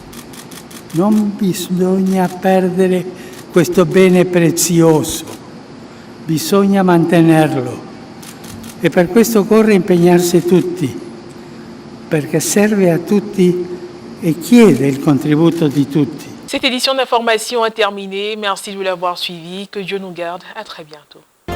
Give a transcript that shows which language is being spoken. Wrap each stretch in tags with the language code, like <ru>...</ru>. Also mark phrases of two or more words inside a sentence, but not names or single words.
<it>Non bisogna perdere questo bene prezioso, bisogna mantenerlo e per questo occorre impegnarsi tutti, perché serve a tutti e chiede il contributo di tutti.</it> <fr>Cette édition d'information est terminée. Merci de l'avoir suivi. Que Dieu nous garde. À très bientôt.</fr>